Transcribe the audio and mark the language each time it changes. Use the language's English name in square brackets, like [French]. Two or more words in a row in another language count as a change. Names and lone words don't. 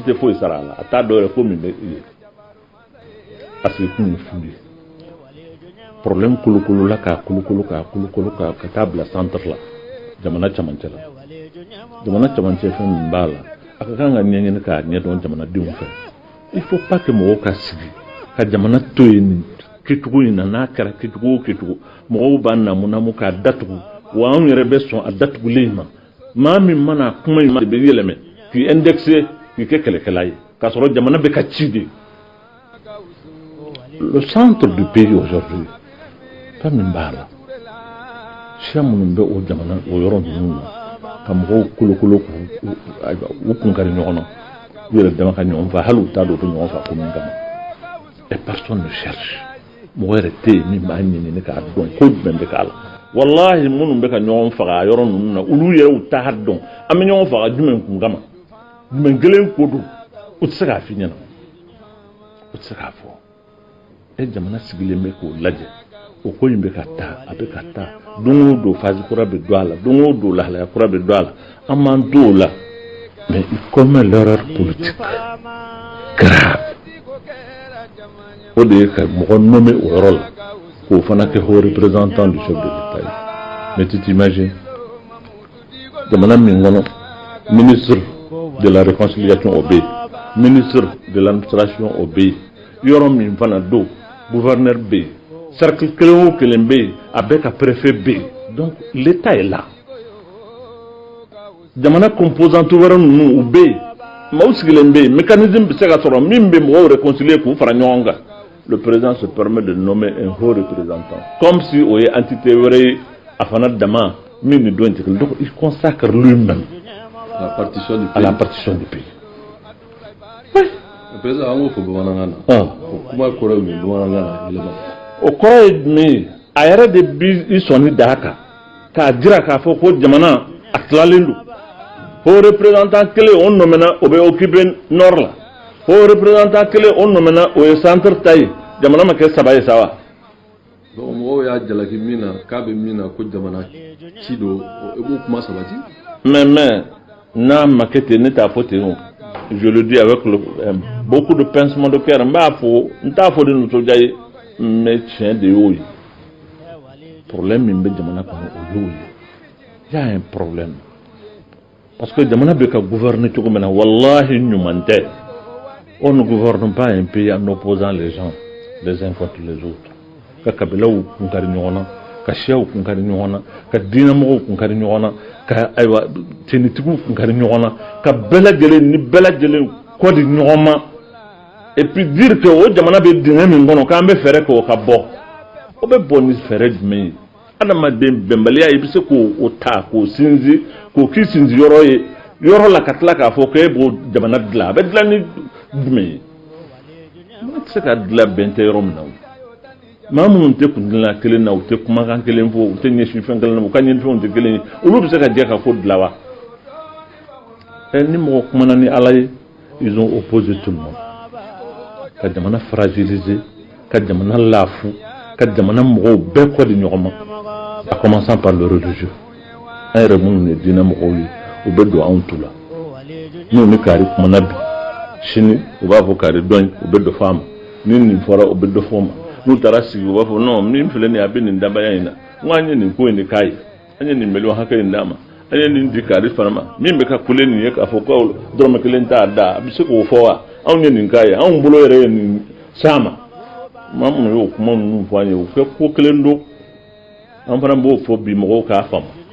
[Bambara] tɛ foyi sara a la a t'a dɔn yɛrɛ ko min bɛ ye [French] parce que [Bambara] kun ye fu ye problème kolokolo la k'a kolokolo ka taa bila centre la jamana camancɛ la jamana camancɛ fɛn min b'a la a ka kan ka ɲɛɲini k'a ɲɛdɔn jamanadenw fɛ [French] il faut pas que [Bambara] mɔgɔw ka sigi ka jamana to yen nin kɛcogo in na n'a kɛra kɛcogo o kɛcogo mɔgɔw b'a namu k'a datugu wa anw yɛrɛ bɛ sɔn a datugulen ma maa min mana kuma in ma de bɛ yɛlɛmɛ k'i indexer k'i kɛ kɛlɛkɛla ye k'a sɔrɔ jamana bɛ ka ci de [French] le centre du pays aujourd'hui [Bambara] fɛn min b'a la siya minnu bɛ o jamana o yɔrɔ ninnu na ka mɔgɔw kolokolo k'u kunkari ɲɔgɔn na u yɛrɛ dama ka ɲɔgɔn faa hali u t'a dɔn u bɛ ɲɔgɔn faa ko min kama [French] et personne ne cherche [Bambara] mɔgɔ yɛrɛ tɛ yen min b'a ɲɛɲini k'a dɔn ko jumɛn bɛ k'a la wallahi minnu bɛ ka ɲɔgɔn faga a yɔrɔ ninnu na olu yɛrɛ u t'a dɔn an bɛ ɲɔgɔn faga jumɛn kun kama jumɛn kelen ko don u tɛ se k'a f'i ɲɛna u tɛ se k'a fɔ e jamana sigilen bɛ k'o lajɛ o ko in bɛ ka taa a bɛ ka taa don o don phase kura bɛ don a la don o don lahalaya kura bɛ don a la an m'an to o la [French] mais il commet l'erreur politique grave [Bambara] o de ye ka mɔgɔ nommé o yɔrɔ la k'o fana kɛ [French] haut représentant du chef de l'État [Bambara] ye [French] mais tu t'imagines [Bambara] jamana min kɔnɔ [French] ministre de la réconciliation [Bambara] o bɛ yen [French] ministre de l'administration [Bambara] o bɛ yen yɔrɔ min fana don gouverneur B, cercle kelen o kelen bɛ yen a bɛ ka préfet B. [French] Donc l'État est là. [Bambara] Jamana composante wɛrɛ ninnu u bɛ yen maaw sigilen bɛ yen mécanisme bɛ se ka sɔrɔ min bɛ mɔgɔw réconcilier k'u fara ɲɔgɔn kan. [French] Le président se permet de nommer un haut représentant comme si [Bambara] o ye entité wɛrɛ ye a fana dama min ni dɔn tigɛ. [French] Donc il consacre lui-même à la partition du pays. Le président [Bambara] an ko fɔ bamanankan na. O kuma kɔrɔ ye mun ye bamanankan na yɛlɛma. O kɔrɔ ye jumɛn ye a yɛrɛ de bi i sɔnni da kan k'a jira k'a fɔ ko jamana a tilalen don. [French] Haut représentant [Bambara] kelen o nomena o bɛ [French] occuper nord [Bambara] la. [French] Haut représentant [Bambara] kelen o nomena o ye centre ta ye jamana ma kɛ saba ye sa wa. Donc mɔgɔw y'a jalaki min na k'a bɛ min na ko jamana ci don i b'o kuma sabati. Mais n'a ma kɛ ten ne t'a fɔ ten o. [French] Je le dis avec beaucoup de pincement de cœur. [Bambara] N b'a fɔ n t'a fɔ de nisɔndiya ye mais tiɲɛ de y'o ye. Problème min bɛ jamana kɔnɔ o y'o ye. [French] Il y a un problème. Parce que [Bambara] jamana bɛ ka gouverner cogo min na wallahi ɲuman tɛ. [French] On ne gouverne pas un pays en opposant les gens les uns contre les autres. [Bambara] Ka kabilaw kunkari ɲɔgɔn na, ka siyaw kunkari ɲɔgɔn na, ka diinɛmɔgɔw kunkari ɲɔgɔn na, ka ayiwa tenitigiw kunkari ɲɔgɔn na, ka bɛɛ lajɛlen ni bɛɛ lajɛlen kɔ di ɲɔgɔn ma. [French] Et puis dire que [Bambara] o jamana bɛ dingɛ min kɔnɔ k'an bɛ fɛɛrɛ kɛ o ka bɔ. O bɛ bɔ ni fɛɛrɛ jumɛn ye? Adamaden bɛnbaliya i bɛ se k'o ta k'o sinsin k'o k'i sinsin yɔrɔ ye yɔrɔ la ka tila k'a fɔ k'e b'o jamana dilan a bɛ dilan ni jumɛn ye? Maa tɛ se ka dilan bɛn tɛ yɔrɔ min na o. Maa minnu tɛ kundilan kelen na u tɛ kumakan kelen fɔ u tɛ ɲɛsin fɛn kelen na u ka ɲɛfɛnw tɛ kelen ye olu bɛ se ka jɛ ka ko dilan wa? Ni mɔgɔ kumana ni Ala ye [French] ils ont opposé tout le monde. [Bambara] Ka jamana fragiliser ka jamana lafu ka jamana mɔgɔw bɛɛ kɔ di ɲɔgɔn ma [French] a commençant par le religieux. [Bambara] An yɛrɛ minnu ye diinɛ mɔgɔw ye u bɛ don anw tu la n'u ni kaari kumana bi sini u b'a fɔ kaari dɔn u bɛ dɔ fɔ a ma ni nin fɔra u bɛ dɔ fɔ o ma n'u taara sigi u b'a fɔ non min filɛ nin ye a bɛ nin dabaya in na n ko an ye nin ko in de k'a ye an ye nin million hakɛ in d'a ma an ye nin di kaari fana ma min bɛ ka kule nin ye k'a fɔ ko dɔrɔmɛ kelen t'a da a bɛ se k'o fɔ wa anw ye nin k'a ye anw bolo yɛrɛ ye nin s'a ma maa minnu y'o kuma ninnu fɔ an ye u kɛ ko kelen don an fana b'o fɔ bi mɔgɔw k'a faamu